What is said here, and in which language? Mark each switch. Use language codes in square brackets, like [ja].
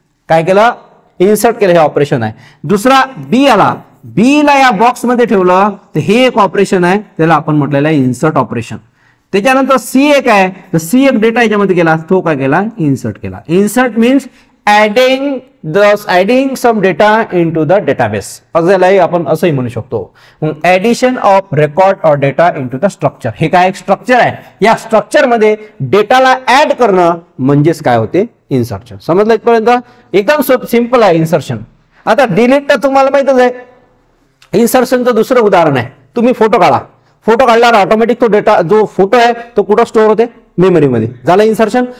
[mr] काय केलं, इन्सर्ट केलं, हे ऑपरेशन आहे. दुसरा बी आला, बी ला या बॉक्स मध्ये ठेवलं तर हे एक ऑपरेशन आहे, त्याला आपण म्हटलेलं आहे इन्सर्ट ऑपरेशन. त्याच्यानंतर सी एक आहे, तर सी एक डेटा याच्यामध्ये गेला, तो काय केला, इन्सर्ट केला. [en] insert means adding some data into the database, [mr] असंही आपण असंही म्हणू शकतो. [en] Addition of record or data into the structure. [mr] हे काय एक स्ट्रक्चर आहे, या स्ट्रक्चर मध्ये डेटाला ऍड करणं म्हणजेच काय होते, इन्सर्शन. समजलं इथपर्यंत, एकदम सिंपल आहे इन्सर्शन. आता डिलीट तर तुम्हाला माहितच आहे. इन्सर्शनचं दुसरं उदाहरण आहे, तुम्ही फोटो काढा, फोटो काढल्यावर ऑटोमॅटिक तो डेटा जो फोटो आहे तो कुठं स्टोअर होते, मेमरीमध्ये, झालं इन्सर्शन.